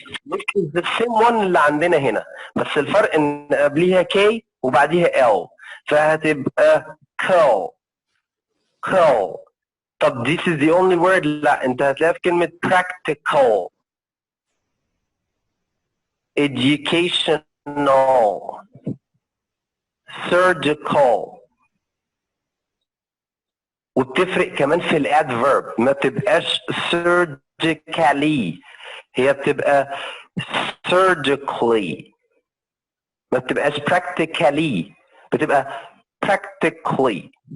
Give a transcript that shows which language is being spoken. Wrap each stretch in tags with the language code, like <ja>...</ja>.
<en>This is the same one</en> <ar>اللي عندنا هنا بس الفرق ان قبليها K وبعديها L فهتبقى</ar> <en>طب this is the only word.</en> <ar>لا انت هتلاقيها في كلمة practical.</ar> <en>educational. surgical.</en> <ar>وبتفرق كمان في الادفيرب، ما بتبقاش surgically، هي بتبقى surgically، ما بتبقاش practically، بتبقى practically.</ar>